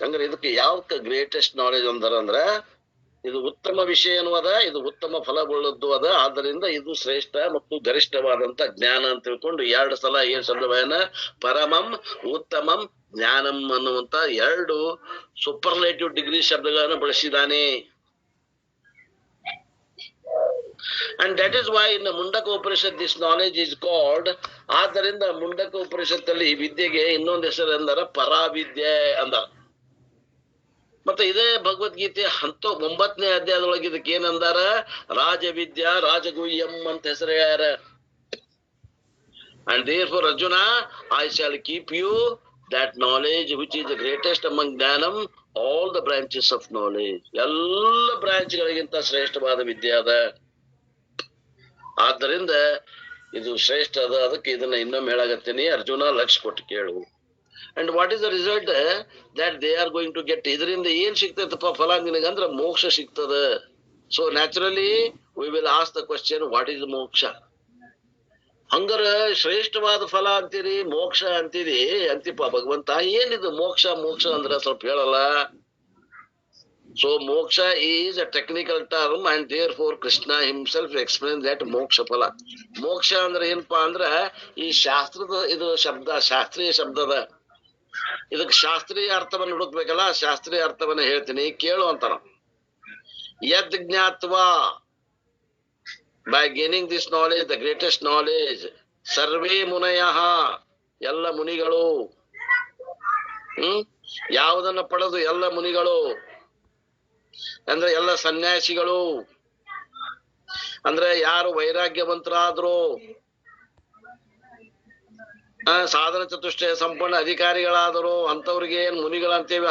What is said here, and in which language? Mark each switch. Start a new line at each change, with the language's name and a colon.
Kannada: ಹಂಗಾರೆ ಇದಕ್ಕೆ ಯಾವ ಗ್ರೇಟೆಸ್ಟ್ ನಾಲೆಜ್ ಅಂದ್ರ ಇದು ಉತ್ತಮ ವಿಷಯ ಅನ್ನುವದ, ಇದು ಉತ್ತಮ ಫಲಗೊಳ್ಳದ್ದು ಅದ. ಆದ್ದರಿಂದ ಇದು ಶ್ರೇಷ್ಠ ಮತ್ತು ಗರಿಷ್ಠವಾದಂತ ಜ್ಞಾನ ಅಂತ ತಿಳ್ಕೊಂಡು 2 ಸಲ ಏನ್ ಶಬ್ದವನ್ನ ಪರಮಂ ಉತ್ತಮಂ ಜ್ಞಾನಂ ಅನ್ನುವಂತ 2 ಸೂಪರ್ಲೇಟಿವ್ ಡಿಗ್ರಿ ಶಬ್ದಗಳನ್ನು ಬಳಸಿದಾನೆ.
English: And that is why in the Mundaka Upanishad this knowledge is called.
Kannada: ಆದ್ದರಿಂದ ಮುಂಡಕ ಉಪನಿಷತ್ತಲ್ಲಿ ಈ ವಿದ್ಯೆಗೆ ಇನ್ನೊಂದು ಹೆಸರು ಎಂದರ ಪರಾವಿದ್ಯೆ ಅಂದಾರ. ಮತ್ತೆ ಇದೇ ಭಗವದ್ಗೀತೆ 9ನೇ ಅಧ್ಯಾಯದೊಳಗೆ ಇದಕ್ಕೆ ಏನಂದಾರ, ರಾಜವಿದ್ಯಾ ರಾಜಗುಹ್ಯಂ ಅಂತ ಹೆಸರು ಹೇಳ್ಯಾರ.
English: And therefore Arjuna, I shall keep you that knowledge which is the greatest among ಜ್ಞಾನಂ, all the branches of knowledge.
Kannada: ಎಲ್ಲ ಬ್ರಾಂಚ್ ಗಳಿಗಿಂತ ಶ್ರೇಷ್ಠವಾದ ವಿದ್ಯೆ ಅದ. ಆದ್ದರಿಂದ ಇದು ಶ್ರೇಷ್ಠ ಅದ. ಅದಕ್ಕೆ ಇದನ್ನ ಇನ್ನೊಮ್ಮೆ ಹೇಳಾಗತ್ತೀನಿ ಅರ್ಜುನ, ಲಕ್ಷ ಕೊಟ್ಟು ಕೇಳು.
English: And what is the result that they are going to get.
Kannada: ಇದರಿಂದ ಏನ್ ಸಿಗ್ತೈತಪ್ಪ ಫಲ ನಿನಗಂದ್ರ ಮೋಕ್ಷ ಸಿಗ್ತದ.
English: So naturally we will ask the question, what is moksha?
Kannada: ಹಂಗಾರ ಶ್ರೇಷ್ಠವಾದ ಫಲ ಅಂತೀರಿ, ಮೋಕ್ಷ ಅಂತೀರಿ ಅಂತಿಪ್ಪ ಭಗವಂತ, ಏನಿದು ಮೋಕ್ಷ? ಮೋಕ್ಷ ಅಂದ್ರ ಸ್ವಲ್ಪ ಹೇಳಲ್ಲ.
English: So moksha is a technical term and therefore Krishna himself explains that moksha phala.
Kannada: Moksha ಅಂದ್ರೆ ಏನಪ್ಪಾ ಅಂದ್ರ ಈ ಶಾಸ್ತ್ರದ ಇದು ಶಬ್ದ, ಶಾಸ್ತ್ರೀಯ ಶಬ್ದದ. ಇದಕ್ಕೆ ಶಾಸ್ತ್ರೀಯ ಅರ್ಥವನ್ನು ಹುಡುಕ್ಬೇಕಲ್ಲ, ಶಾಸ್ತ್ರೀಯ ಅರ್ಥವನ್ನ ಹೇಳ್ತೀನಿ ಕೇಳು ಅಂತಾನ.
Sanskrit: ಯದ್ ಜ್ಞಾತ್ವಾ,
English: by gaining this knowledge, the greatest knowledge,
Sanskrit: ಸರ್ವೇ ಮುನಯಃ,
Kannada: ಎಲ್ಲ ಮುನಿಗಳು. ಯಾವುದನ್ನ ಪಡೆದು ಎಲ್ಲ ಮುನಿಗಳು ಅಂದ್ರೆ ಎಲ್ಲ ಸನ್ಯಾಸಿಗಳು, ಅಂದ್ರೆ ಯಾರು ವೈರಾಗ್ಯವಂತರಾದ್ರು, ಸಾಧನ ಚತುಷ್ಟಯ ಸಂಪನ್ನ ಅಧಿಕಾರಿಗಳಾದರು, ಅಂತವ್ರಿಗೆ ಏನ್ ಮುನಿಗಳಂತೇವಿ.